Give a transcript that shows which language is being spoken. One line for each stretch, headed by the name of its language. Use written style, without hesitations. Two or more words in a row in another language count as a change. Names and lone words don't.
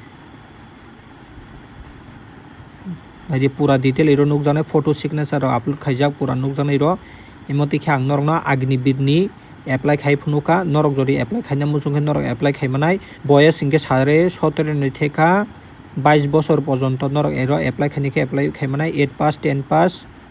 Kok Borok: nai di pura detail iro nukjanai photo signature ro upload khaijak pura nukjanai ro emoti khe ang norok no Agnibir ni apply khai phunukha norok jodi apply khaina muchung khe norok apply khaimanai boyes hingke 17 ni theka 22
Bangla: বছর পর্যন্ত
Kok Borok: নরক এরো apply খাইনিকে apply খাইমানাই 8 pass 10 pass